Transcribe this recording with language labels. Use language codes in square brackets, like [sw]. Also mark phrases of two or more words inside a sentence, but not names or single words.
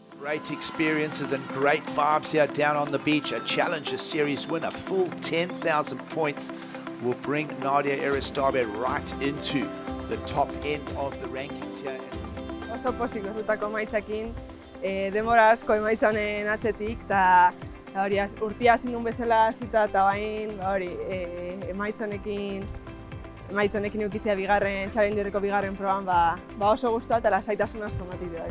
[en] Great experiences and great vibes here down on the beach. A Challenger Series win, a full 10,000 points will bring Nadia Eristabe right into the top end of the rankings here. [eu] Oso pozik gozutako emaitzakin, denbora asko emaitza honen atzetik, eta hori urtia hasi nuen bezala hasita eta bain emaitza honekin eukitzea Challengerreko bigarren proban oso gustua eta lasaitasun asko ematen dut.